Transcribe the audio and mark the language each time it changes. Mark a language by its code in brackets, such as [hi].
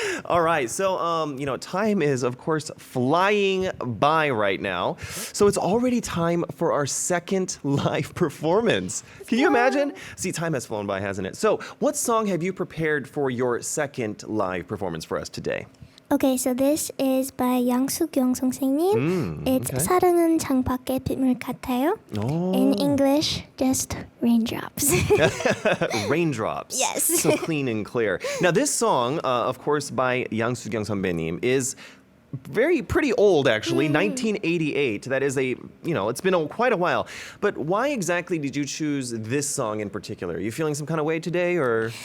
[en] All right, so time is of course flying by right now. So it's already time for our second live performance. Can you imagine? See, time has flown by, hasn't it? So, what song have you prepared for your second live performance for us today? Okay, so this is by 양수경 선생님. It's okay. [ko] 사랑은 창밖의 빗물 같아요. Oh. [en] In English, just raindrops. Raindrops. Yes. So clean and clear. Now, this song, of course, by 양수경 선배님 is pretty old, actually, 1988. That is it's been quite a while. But why exactly did you choose this song in particular? Are you feeling some kind of way today, or?